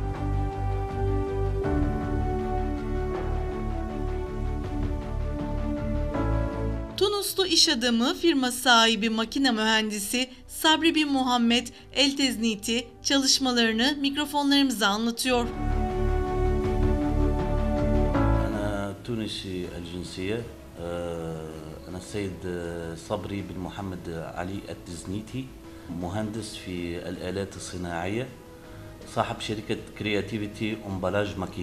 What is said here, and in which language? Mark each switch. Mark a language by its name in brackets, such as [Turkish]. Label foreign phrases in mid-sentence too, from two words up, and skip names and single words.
[Turkish] Tunuslu iş adamı, firma sahibi, makine mühendisi Sabri bin Muhammed El-Tezniti çalışmalarını mikrofonlarımıza anlatıyor. [Arabic] تونسي الجنسية. أنا السيد صبري بن محمد علي التزنيتي، مهندس في الآلات الصناعية، صاحب شركة كرياتيفيتي أمبلاج ماكين.